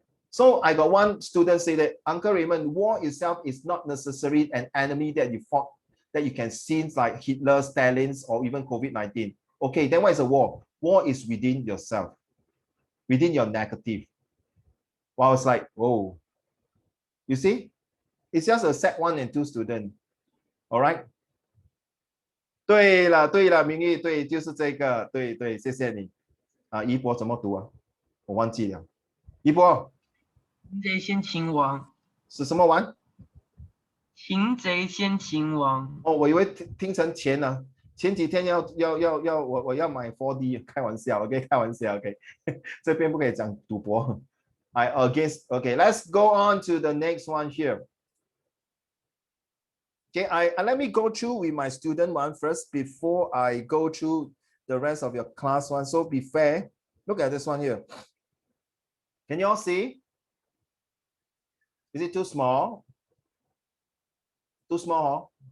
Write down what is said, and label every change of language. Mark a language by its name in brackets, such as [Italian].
[English] So I got one student say that Uncle Raymond, war itself is not necessarily an enemy that you fought, that you can see like Hitler, Stalin's, or even COVID-19. Okay, then what is a war? War is within yourself, within your negative. Well, I was like, whoa. You see, it's just a Sec1 and 2 student. All right. [Chinese] 对了，明玉，对，就是这个，对，谢谢你。一波怎么读啊？我忘记了。一波。擒贼先擒王。是什么王？擒贼先擒王。哦，我以为听成钱呢。前几天我要买 4D， 开玩笑 ，OK， 开玩笑 ，OK， 这边不可以讲赌博。 [English] Okay, let's go on to the next one here. Okay, let me go through with my student one first before I go through the rest of your class one. So be fair. Look at this one here. Can you all see? Is it too small? Too small, huh?